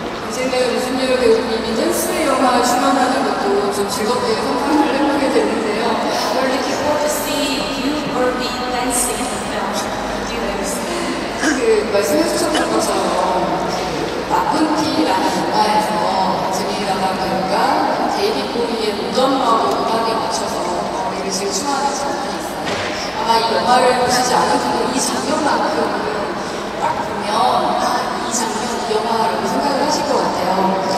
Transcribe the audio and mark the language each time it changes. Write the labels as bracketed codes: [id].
[ko] 이제는 윤열 배우님이 댄스 영화에 출연하는 것도 좀 즐겁게 상상을 해보게 되는데요. [en] We're looking forward to see you or me dancing in the film. Do you understand? [ko] 그 말씀해 주셨던 것처럼 나쁜 피라는 영화에서 드니 라반 배우가 데이빗 보이의 모던러브 음악에 맞춰서 머리를 질주하는 장면이 있어요. 아마 이 영화를 보시지 않은 분들 이 장면만큼은 딱 보면 이 장면, 이 영화라고 생각을 하실 것 같아요.